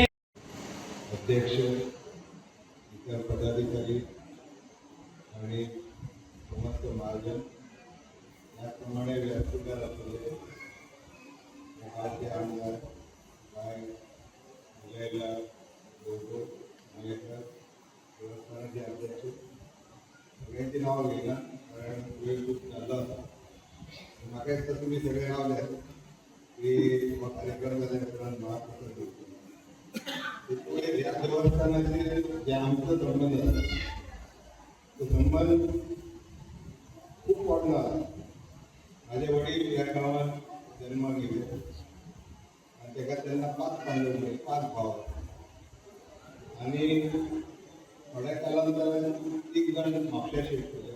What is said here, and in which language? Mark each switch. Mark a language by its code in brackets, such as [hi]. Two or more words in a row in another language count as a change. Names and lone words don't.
[mr] अध्यक्ष, इतर पदाधिकारी आणि समस्त महाजन याप्रमाणे व्यासपीठावर असलेले आमदार काय मुलायला दोघं मलेकर देवस्थानाचे अध्यक्ष सगळ्यांची नावं घेणार कारण वेळ खूप चालला होता. मागायचं तुम्ही सगळे नाव लिहा. [kok] की हो कार्यक्रम जाल्या उपरांत महाप्रसाद दिवचो. ह्या देवस्थानाचे जे आमचो संबंध आसा तो संबंध खूप पोरनो आसा. माझे वडील ह्या गांवांत जन्माक येयले आनी तेका तेन्ना 5 पांडव म्हणजे 5 भाव आनी थोड्या कालांतर 3 जाण म्हापश्या शिफ्ट केले.